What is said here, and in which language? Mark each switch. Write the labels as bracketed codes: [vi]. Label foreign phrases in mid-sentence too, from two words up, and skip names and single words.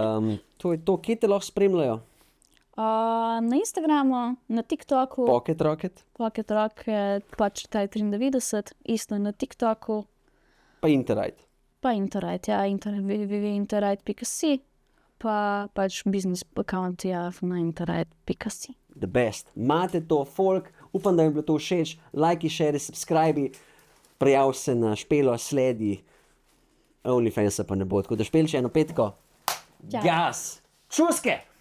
[sl] To je to, kje te lahko spremljajo? Na Instagramu, na TikToku, Pocket Rocket, Pocket Rocket, pač taj 93, isto na TikToku, pa Interride. pa Interride, ja, www.interride.si, pa pač [en] business account, [sl] ja, na interride.si. [en] The best. [sl] Imate to, folk, upam, da vam je bilo to všeč. Lajki, [en] share, subscribe, [sl] prijav se na Špelo, sledi. OnlyFansa pa ne bo, tako da Špel še eno petko. Ja. Gas! Čuske!